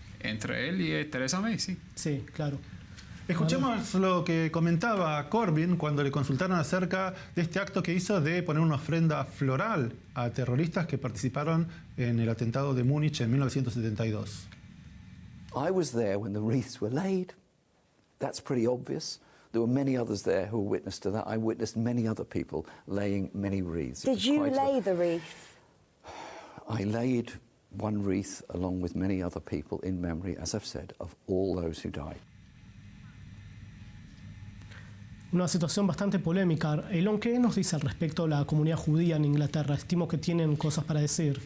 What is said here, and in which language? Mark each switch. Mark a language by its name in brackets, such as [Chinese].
[Spanish] Entre él y Theresa May, sí. Sí, claro. Escuchemos lo que comentaba Corbyn cuando le consultaron acerca de este acto que hizo de poner una ofrenda floral a terroristas que participaron en el atentado de Múnich en 1972. [English] I was there when the wreaths were laid. That's pretty obvious. There were many others there who were witness to that. I witnessed many other people laying many wreaths. Did you lay the wreath? I laid one wreath along with many other people in memory, as I've said, of all those who died. [Spanish] Una situación bastante polémica. Elon, ¿qué nos dice al respecto de la comunidad judía en Inglaterra? Estimo que tienen cosas para decir.